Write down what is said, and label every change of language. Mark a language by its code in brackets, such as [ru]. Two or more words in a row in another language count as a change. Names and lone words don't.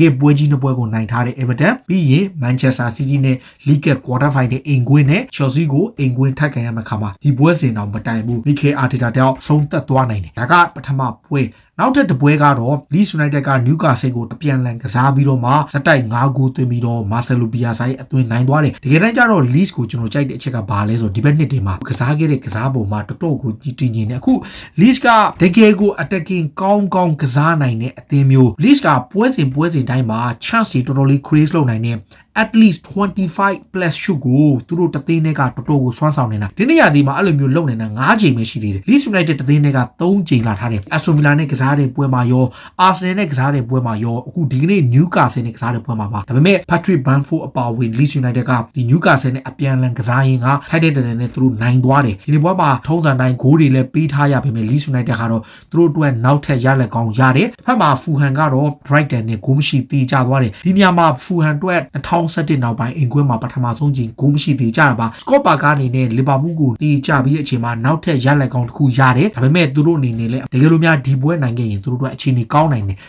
[my] ယ်ပွဲကြီးနှစ်ပွဲကိုနိုင်ထားတဲ့ Everton ပြီးရင် Manchester City နဲ့ [en] League Quarter Final [my] အိမ်ကွင်းနဲ့ Chelsea ကိုအိမ်ကွင်းထပ်ကန်ရမယ့်ခါမှာဒီပွဲစဉ်တော့မတိုင်ဘူး Mikel Arteta တောင်ဆုံးသက်သွားနိုင်တယ်ဒါကပထမပွဲနောက်ထပ်တစ်ပွဲကတော့ Leeds United က Newcastle ကိုတပြန်လန်ကစားပြီးတော့မှစတိုက်5ဂိုးသွင်းပြီးတော့ Marcelo Bielsa ရဲ့အသွင်နိုင်သွားတယ်တကယ်တမ်းကျတော့ Leeds ကိုကျွန်တော်ကြိုက်တဲ့အချက်ကဘာလဲဆိုဒီဘက်နှစ်တွေမှာကစားခဲ့တဲ့ကစားပုံမှာတော်တော်ကိုတည်ငြိမ်နေအခု Leeds ကတကယ်ကို attacking ကောင်းကစားနိုင်တဲ့အသင်းမျိုး Leeds ကပွဲစဉ်တိုင်း မှာ chance တွေတော်တော်လေး create လုပ်နိုင်တဲ့ [en] at least 25 plus shoot [my] ကိုသူတို့တသင်းတွေကတော်တော်ကိုစွမ်းဆောင်နေတာဒီနေ့ရာသီမှာအဲ့လိုမျိုးလုပ်နေတာ9ချိန်ပဲရှိသေးတယ် Leeds United တသင်း တွေက3ချိန်လာထားတယ် Aston Villa နဲ့ကစားတဲ့ပွဲမှာရော Arsenal နဲ့ကစားတဲ့ပွဲမှာရောအခုဒီကနေ့ Newcastle နဲ့ကစားတဲ့ပွဲမှာပါဒါပေ မဲ့ Patrick Bamford အပါအဝင် Leeds United ကဒီ Newcastle နဲ့အပြန်အလှန်ကစားရင်းကထိုက်တဲ့တဲ့နဲ့သူတို့နိုင်သွားတယ်ဒီနေ့ပွဲမှာထုံးစံတိုင်းဂိုးတွေလည်းပေးထားရပေမဲ့ Leeds United ကတော့သူတို့အတွက်နောက်ထပ်ရလက်ကောင်းရတယ်ဖက်မှာ Fulham ကတော့ Brighton နဲ့ဂိုးမရှိသေးကြသွားတယ်ဒီညမှာ Fulham အတွက်2017နောက်ပိုင်းအင်ကွင်းမှာပထမဆုံးချိန်ဂိုးမရှိသေးကြတာပါ Scott Parker အနေနဲ့ Liverpool ကိုတီးကြပြီးတဲ့အချိန်မှာနောက်ထပ်ရလက်ကောင်းတစ်ခုရတယ်ဒါပေမဲ့သူတို့အနေနဲ့လည်းတကယ်လို့များဒီပွဲနိုင်ခဲ့ရင်သူတို့အတွက်အခြေအနေကောင်းနိုင်တယ်